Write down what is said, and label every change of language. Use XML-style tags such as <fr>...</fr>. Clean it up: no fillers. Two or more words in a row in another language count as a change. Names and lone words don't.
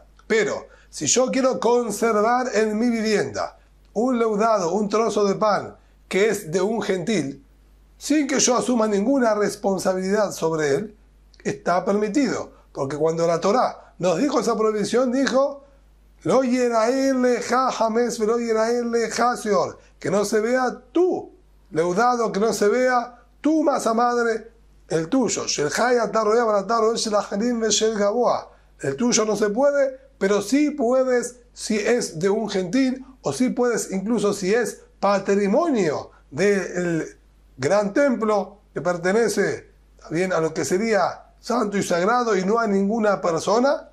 <es>Pero si yo quiero conservar en mi vivienda un leudado, un trozo de pan que es de un gentil, sin que yo asuma ninguna responsabilidad sobre él, está permitido. Porque cuando la Torá nos dijo esa prohibición, dijo:</es> <he>לא יראה לך חמץ ולא יראה לך שאור,</he> <es>que no se vea tu leudado, que no se vea tu masa madre, el tuyo. El tuyo no se puede, pero sí puedes si es de un gentil, o sí puedes incluso si es patrimonio del gran templo que pertenece también a lo que sería santo y sagrado y no a ninguna persona.</es>